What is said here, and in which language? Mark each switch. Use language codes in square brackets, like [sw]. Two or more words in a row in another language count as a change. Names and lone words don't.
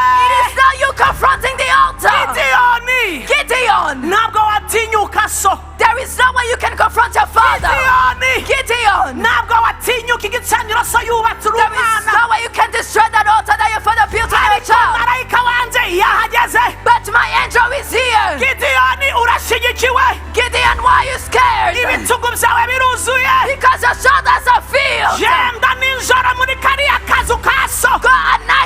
[en] It is not you confronting the altar. [rw] Gideyoni, [en] Gideon, [rw] ntabwo watinyuka so. [en] there is no way you can confront your father. [rw] Gideyoni, [en] Gideon, [rw] ntabwo watinyuka igicaniro so yubatse [en] there is [rw] urumana. [en] no way you can destroy that altar that your father built on your [rw] Ariko [en] child. [rw] marayika wanje yahageze. [en] But my angel is here. [rw] Gideyoni, urashyigikiwe. [en] Gideon, why are you scared? [rw] Ibitugu byawe biruzuye. [en] Because your shoulders are filled. [rw] Genda ninjoro muri kariya kazu ka so. [en] Go